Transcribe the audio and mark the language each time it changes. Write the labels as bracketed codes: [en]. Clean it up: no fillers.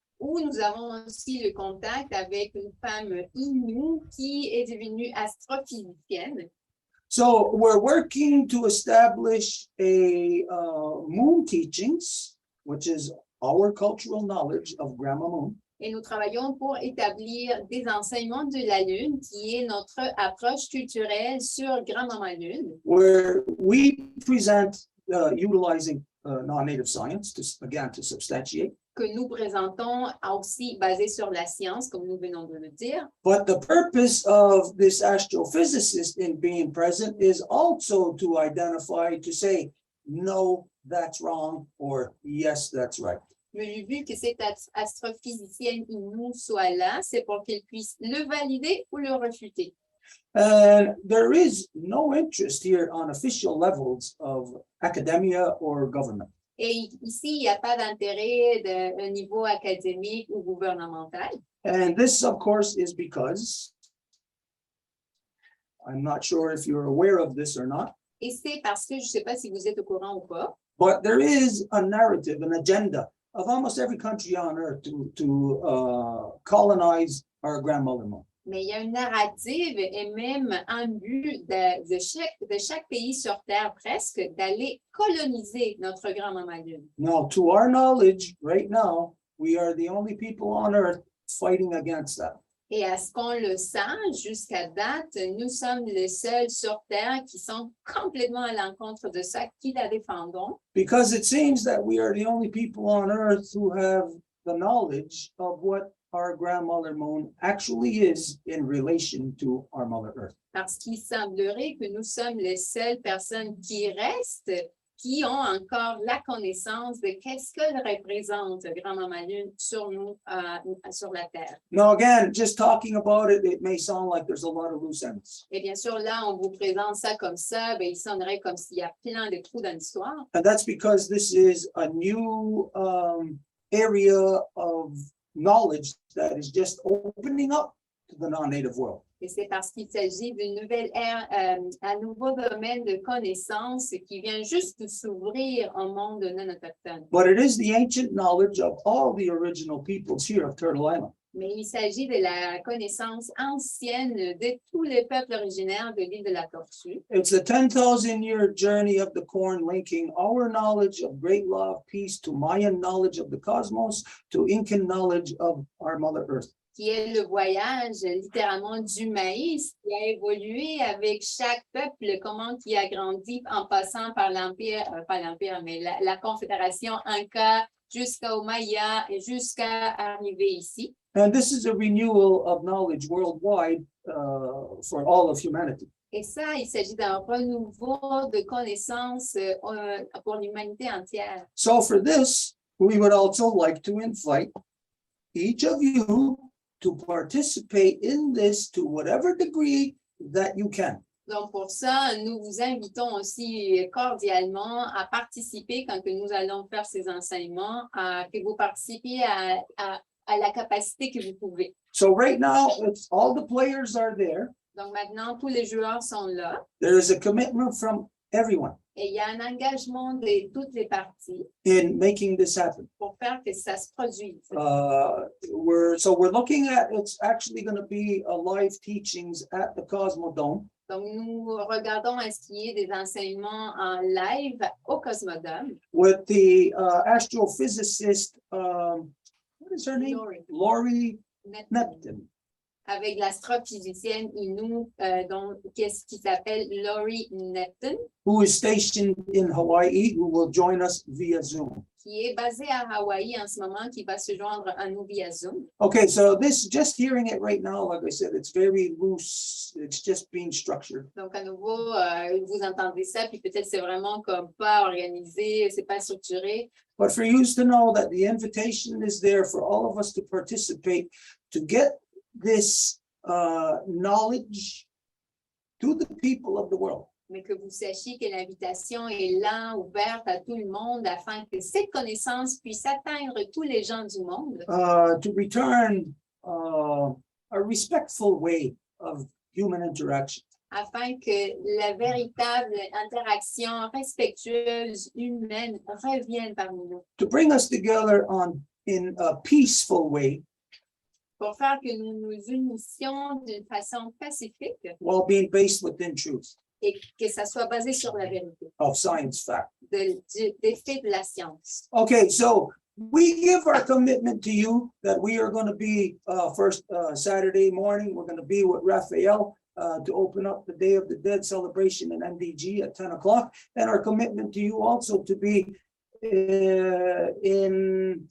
[fr] Où nous avons aussi le contact avec une femme Innu qui est devenue astrophysicienne. [en] So we're working to establish a moon teachings, which is our cultural knowledge of Grandma Moon. [fr] Et nous travaillons pour établir des enseignements de la Lune, qui est notre approche culturelle sur Grand-Maman Lune, [en] where we present utilizing non-native science to substantiate. [fr] que nous présentons aussi basé sur la science, comme nous venons de le dire. [en] But the purpose of this astrophysicist in being present is also to identify, to say, no, that's wrong, or yes, that's right. [fr] Mais le but que cette astrophysicienne Inou soit là, c'est pour qu'elle puisse le valider ou le refuter. [en] And there is no interest here on official levels of academia or government. [fr] Et ici, il n'y a pas d'intérêt d'un niveau académique ou gouvernemental. [en] And this, of course, is because I'm not sure if you're aware of this or not, [fr] Et c'est parce que, je ne sais pas si vous êtes au courant ou pas, [en] but there is a narrative, an agenda of almost every country on earth to colonize our grandmother moon. [fr] mais il y a une narrative et même un but de chaque pays sur Terre presque d'aller coloniser notre grand-maman Lune. [en] Now, to our knowledge, right now, we are the only people on earth fighting against that. [fr] Et à ce qu'on le sache, jusqu'à date, nous sommes les seuls sur Terre qui sont complètement à l'encontre de ça, qui la défendons. [en] Because it seems that we are the only people on earth who have the knowledge of what our grandmother moon actually is in relation to our mother earth. [fr] Parce qu'il semblerait que nous sommes les seules personnes qui restent, qui ont encore la connaissance de qu'est-ce qu'elle représente, Grand-Maman Lune, sur nous, sur la Terre. [en] Now, again, just talking about it, it may sound like there's a lot of loose ends. [fr] Et bien sûr, là, on vous présente ça comme ça, ben, il sonnerait comme s'il y a plein de trous dans l'histoire. [en] And that's because this is a new area of knowledge that is just opening up to the non-native world. [fr] Et c'est parce qu'il s'agit d'une nouvelle ère, un nouveau domaine de connaissances qui vient juste de s'ouvrir au monde non autochtone. [en] But it is the ancient knowledge of all the original peoples here of Turtle Island. [fr] Mais il s'agit de la connaissance ancienne de tous les peuples originaires de l'île de la Tortue. [en] It's a 10,000-year journey of the corn linking our knowledge of great law of peace to Mayan knowledge of the cosmos to Incan knowledge of our Mother Earth. [fr] Qui est le voyage littéralement du maïs qui a évolué avec chaque peuple, comment qui a grandi en passant par l'Empire, pas l'Empire, mais la Confédération Inca jusqu'au Maya et jusqu'à arriver ici. [en] And this is a renewal of knowledge worldwide for all of humanity. [fr] Et ça, il s'agit d'un renouveau de connaissances pour l'humanité entière. [en] So for this, we would also like to invite each of you to participate in this to whatever degree that you can. [fr] Donc, pour ça, nous vous invitons aussi cordialement à participer quand que nous allons faire ces enseignements, que vous participiez à la capacité que vous pouvez. [en] So right now, it's all the players are there. [fr] Donc, maintenant, tous les joueurs sont là [en] There is a commitment from everyone [fr] et il y a un engagement de toutes les parties [en] in making this happen. [fr] pour faire que ça se produise. [en] We're looking at, it's actually going to be a live teachings at the Cosmodome. [fr] Donc, nous regardons à ce qu'il y ait des enseignements en live au Cosmodome. [en] With the astrophysicist, what is her name? Lori Neptune, [fr] Avec l'astrophysicienne Inou, qui s'appelle Lori Neptune, [en] who is stationed in Hawaii, who will join us via Zoom. [fr] qui est basée à Hawaï en ce moment, qui va se joindre à nous via Zoom. [en] Okay, so this, just hearing it right now, like I said, it's very loose. It's just being structured. [fr] Donc, à nouveau, vous entendez ça, puis peut-être c'est vraiment comme pas organisé, c'est pas structuré. [en] But for you to know that the invitation is there for all of us to participate, to get this knowledge to the people of the world. [fr] Mais que vous sachiez que l'invitation est là, ouverte à tout le monde, afin que cette connaissance puisse atteindre tous les gens du monde. [en] To return a respectful way of human interaction. [fr] Afin que la véritable interaction respectueuse humaine revienne parmi nous. [en] To bring us together in a peaceful way. [fr] Pour faire que nous nous unissions d'une façon pacifique [en] While being based within truth. [fr] et que ça soit basé sur la vérité, [en] Of science fact. [fr] des faits de la science. [en] Okay, so We give our commitment to you that we are going to be first Saturday morning, we're going to be with Raphael to open up the Day of the Dead celebration in MDG at 10 o'clock. And our commitment to you also to be in